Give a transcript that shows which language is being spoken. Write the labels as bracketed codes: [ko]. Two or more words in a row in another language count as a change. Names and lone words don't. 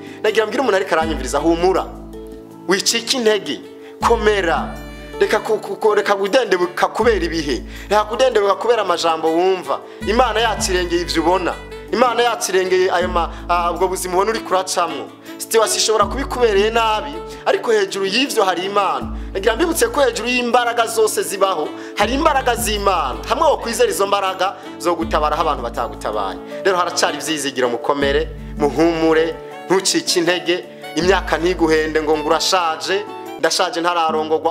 [rn] Nagira mbwira umuntu ariko aranyumviriza, humura, wicika intege, komera, reka kudendebuka kubera ibihe, reka kudendebuka kubera amajambo wumva. Imana yacirengeye ivyo ubona, Imana yacirengeye ubwo buzima ubona uri kuracamwo. Situation ishobora kubikubereye nabi, ariko hejuru y'ivyo hari Imana. Nagira mbibutse ko hejuru y'imbaraga zose zibaho hari imbaraga z'Imana, hamwe wo kwizera izo mbaraga zo gutabara abantu batagutabaye. Rero haracari ivyizigiro, mukomere, muhumure, ntucike intege, imyaka ntiguhende ngo ngurashaje, ndashaje ntararongorwa.